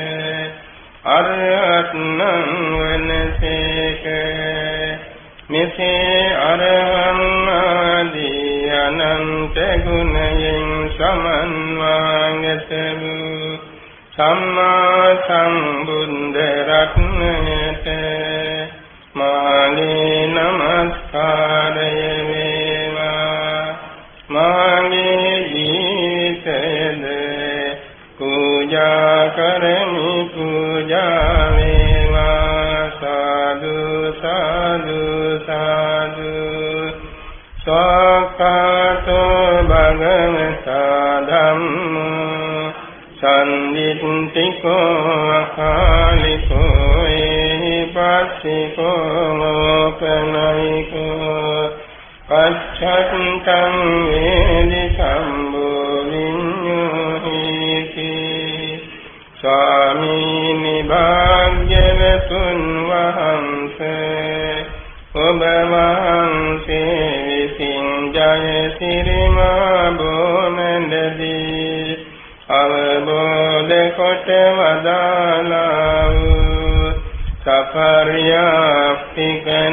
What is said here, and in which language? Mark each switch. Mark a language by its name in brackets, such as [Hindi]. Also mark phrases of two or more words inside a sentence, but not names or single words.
[Sinhala] අරහත්නං වනසේක මෙසේ අරහං ආදී අනන්ත ගුණයෙන් සමන්වාගත සම්මා සම්බුද්ධ රත්නයට මාගේ නමස්කාරය වේවා. මාගේ ජීවිතයද පූජා කරමි පූජා වේවා. සාදු සාදු සාදු. [Pali] සාකාතෝ භගවතා ධම්මෝ සම්දිත්තිකෝ අකාලිකෝ ඒහිපස්සිකෝ ලෝකනයිකෝ පච්චත්තං වේදි සම්භෝ විඤ්ඤෝහිති. [Sinhala] ස්වාමීනි භාග්‍යවතුන් වහන්සේ ඔබ වහන්සේ විසින් ජයසිරිමා බොමැඬදී අවබෝධ කොට වදාළා වූ සපර්යාප්තික